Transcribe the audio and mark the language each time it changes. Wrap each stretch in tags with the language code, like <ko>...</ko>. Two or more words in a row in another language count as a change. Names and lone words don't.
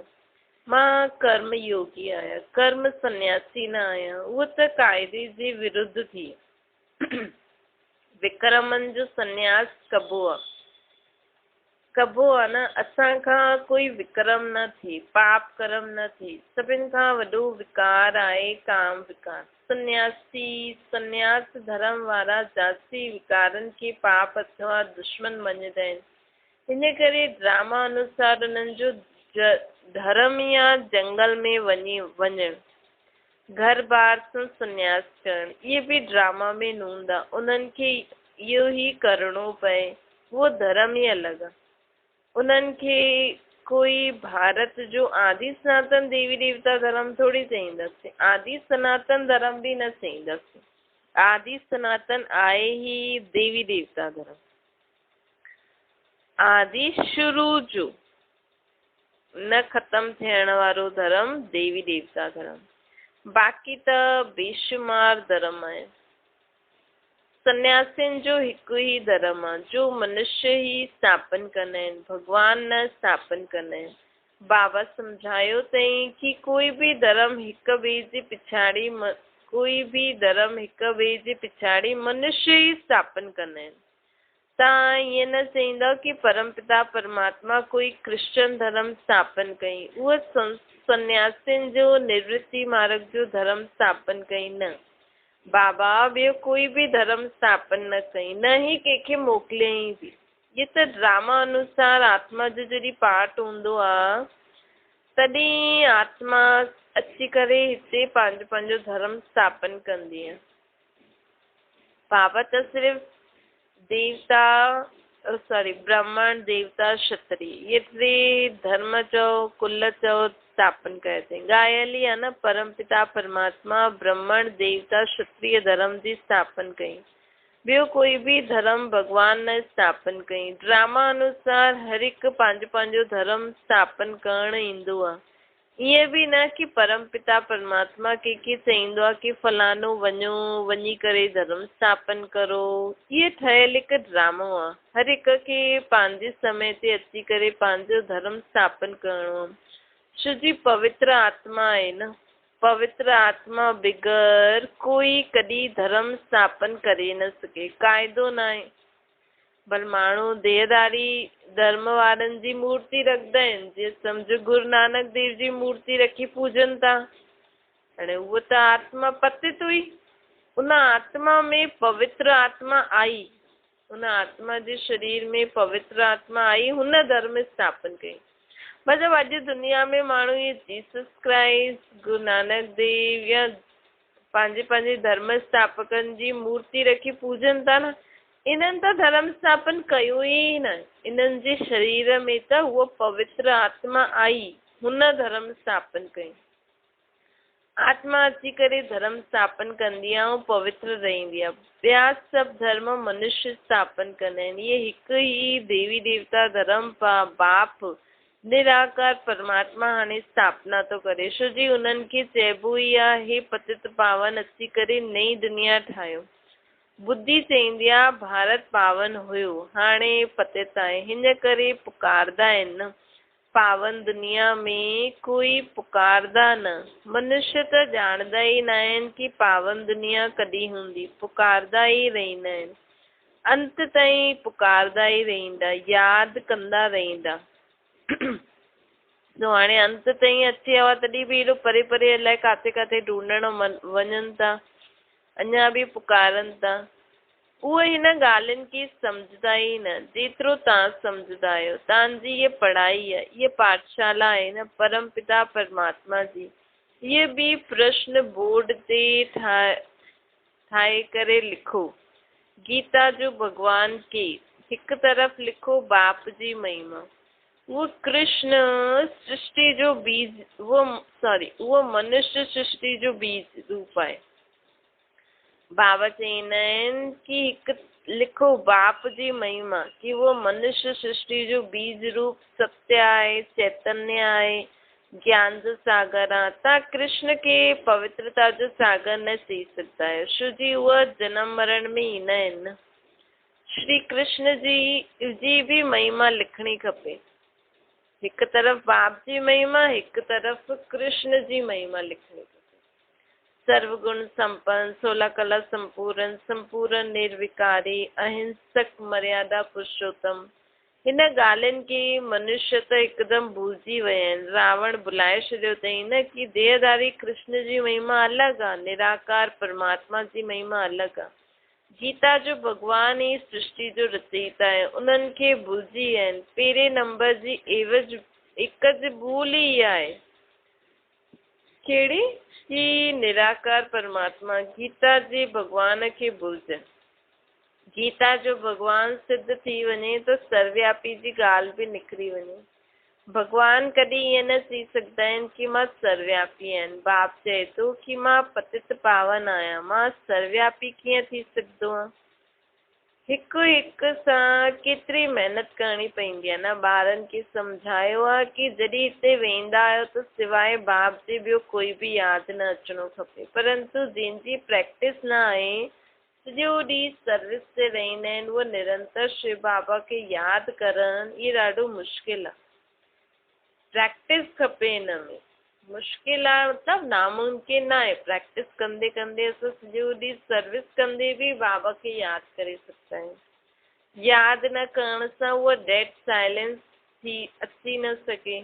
<sd>मां कर्म योगी आहियां, कर्म सन्यासी न आहियां। उहो त क़ाइदे जे विरुद्ध थी। विक्रमनि जो सन्यास कबो आहे न। असांखां कोई विक्रम न थिए, पाप कर्म न थिए। सभिनि खां वॾो विकार आहे काम विकार। सन्यास धर्म वारा जाती विकारनि खे पाप अथवा दुश्मन मञदा आहिनि। हिन करे ड्रामा अनुसार उन्हनि जो धर्म या जंगल में वञणु, घर बार सां सन्यास करणु, इहे बि ड्रामा में नूंदा। उन्हनि खे इहो ई करिणो पए। उहो धर्म ई अलॻि आहे। उन्हनि खे कोई भारत जो आदि सनातन देवी देवता धर्म थोड़ी चईंदसि। आदि सनातन धर्म बि न चईंदसि। आदि सनातन आहे ही देवी देवता धर्म। आदि शुरू जो न ख़तम थियण वारो धर्म देवी देवता धर्म। बाक़ी त बेशुमार धर्म आहे। सन्यासियुनि जो हिकु ई धर्म आहे जो मनुष्य ई स्थापन कंदा आहिनि, भॻवान न स्थापन कंदा आहिनि। बाबा सम्झायो तई कि कोई भी धर्म हिक ॿिए जे पिछाड़ी मनुष्य ई स्थापन कंदा आहिनि। तव्हां ईअं न चईंदव कि परमपिता परमात्मा कोई क्रिश्चियन धर्म स्थापन कई, उहो सन्यासियुनि जो निवृत्ति मार्ग जो धर्म स्थापन कई न। बाबा ॿियो कोई बि धर्म स्थापन न कई, न ही कंहिंखे मोकिलियई बि। ये त ड्रामा अनुसार आत्मा जो जॾहिं पार्ट हूंदो आहे तॾहिं आत्मा अची करे हिते पंहिंजो धर्म स्थापन कंदी आहे। बाबा त सिर्फ़ ब्राह्मण देवता क्षत्रिय ये टे धर्म चओ कुल चओ स्थापन कया अथई। ॻाल्हि ई आहे न, परमपिता परमात्मा ब्राह्मण देवता क्षत्रिय धर्म जी स्थापन कई, ॿियो कोई बि धर्म भगवान न स्थापन कई। ड्रामा अनुसार हर हिकु पंहिंजो धर्म स्थापन करणु ईंदो आहे। ईअं बि न कि परमपिता परमात्मा कंहिंखे चईंदो आहे कि फलानो वञी करे धर्म स्थापन करो। इहे ठहियल हिकु ड्रामो आहे। हर हिक खे पंहिंजे समय ते अची करे पंहिंजो धर्म स्थापन करणो आहे। छो जी पवित्र आत्मा आहे न, पवित्र आत्मा बिगर कोई कॾहिं धर्म स्थापन करे न सघे, क़ाइदो न आहे। भल माण्हू देहदारी धर्म वारनि जी मूर्ति रखंदा आहिनि, जीअं सम्झ गुरु नानक देव जी मूर्ति रखी पूजनि था। हाणे उहो त आत्मा पतित हुई, उन आत्मा में पवित्र आत्मा आई, उन आत्मा जे शरीर में पवित्र आत्मा आई, हुन धर्म स्थापन कई। मतिलबु अॼु दुनिया में माण्हू ये जीसस क्राइस्ट गुरु नानक देव या पंहिंजे धर्म स्थापकनि जी मूर्ति रखी पूजनि था न, इन्हनि त धर्म स्थापन कयो ई न। इन्हनि जे शरीर में त उहो पवित्र आत्मा आई, हुन धर्म स्थापन कई। आत्मा अची करे धर्म स्थापन कंदी आहे ऐं पवित्र रहंदी आहे। ॿिया सभु धर्म मनुष्य स्थापन कंदा आहिनि। इहे हिकु ई देवी देवता धर्म बाप निराकार परमात्मा हाणे स्थापना थो करे। छो जी उन्हनि खे चइबो ई आहे हे पतित पावन अची करे नई दुनिया ठाहियो। बुद्धि चईंदी आहे भारत पावन हुयो, हाणे पतित आहे, हिन करे पुकारदा आहिनि न। पावन दुनिया में कोई पुकारदा न। मनुष्य त ॼाणदा ई न आहिनि कि पावन दुनिया कॾहिं हूंदी, पुकारदा ई रहंदा आहिनि। अंत ताईं पुकारदा ई रहंदा, यादि कंदा रहंदा। जो हाणे अंत ताईं अची वियो आहे तॾहिं बि एॾो परे परे अलाए काथे काथे ढूंढण वञनि था, अञा बि पुकारनि था। उहे हिन ॻाल्हियुनि खे सम्झदा ई न जेतिरो तव्हां सम्झदा आहियो। तव्हांजी इहा पढ़ाई आहे, इहा पाठशाला आहे न परमपिता परमात्मा जी। इहे बि प्रश्न बोर्ड ते ठाहे करे लिखो। गीता जो भगवान के हिकु तरफ़ लिखो बाप जी महिमा। वो कृष्ण सृष्टि जो बीज, वो मनुष्य सृष्टि जो बीज रूप आहे। बाबा चईंदा आहिनि कि हिकु लिखो बाप जी महिमा कि वो मनुष्य सृष्टि जो बीज रूप सत्य आहे, चैतन्य आहे, ज्ञान जो सागर आहे। तव्हां कृष्ण खे पवित्रता जो सागर न चई सघंदा आहियो, छो जी उहा जनम मरण में ईंदा आहिनि न। श्री कृष्ण जी भी महिमा लिखणी खपे। हिकु तरफ़ बाप जी महिमा, हिकु तरफ़ कृष्ण जी महिमा लिखणी खपे। सर्वगुण संपन्न, 16 कला संपूर्ण निर्विकारी, अहिंसक, मर्यादा पुरुषोत्तम। हिन ॻाल्हियुनि खे मनुष्य त हिकदमि भुलिजी विया आहिनि। रावण बुलाए छॾियो अथई न कि देहधारी कृष्ण जी महिमा अलॻि आहे, निराकार परमात्मा जी महिमा अलॻि आहे। गीता जो भगवान ई सृष्टि जो रचयिता आहे, उन्हनि खे भुलिजी विया आहिनि। पहिरें नंबर जी एवज हिकु जी भूल ई आहे, कहिड़ी कि निराकार परमात्मा गीता जे भगवान खे भुलिजनि। गीता जो भगवान सिद्ध थी वञे त सर्वव्यापी जी ॻाल्हि बि निकिरी वञे। भगवान कॾहिं ईअं न चई सघंदा आहिनि कि मां सर्वव्यापी आहियां। बाप चए थो कि मां पतित पावन आहियां, मां सर्वव्यापी कीअं थी सघंदो आहे। हिकु हिकु सां केतिरी महिनत करणी पवंदी आहे न। ॿारनि खे सम्झायो आहे कि जॾहिं हिते वेंदा आहियो त सवाइ बाप जे ॿियो कोई बि यादि न अचिणो खपे, परंतु जंहिंजी प्रैक्टिस न आहे, सॼो ॾींहुं सर्विस ते रहंदा आहिनि, उहो निरंतर शिव बाबा खे यादि करणु इहो ॾाढो मुश्किल आहे। प्रैक्टिस खपे हिन में। मुश्किल आहे मतिलबु नामुमकिन आहे। प्रैक्टिस कंदे कंदे असां सॼो ॾींहुं सर्विस कंदे बि बाबा खे यादि करे सघंदा आहियूं। यादि न करण सां उहा</sd> <en>dead silence</en> <sd>थी अची न सघे।</sd>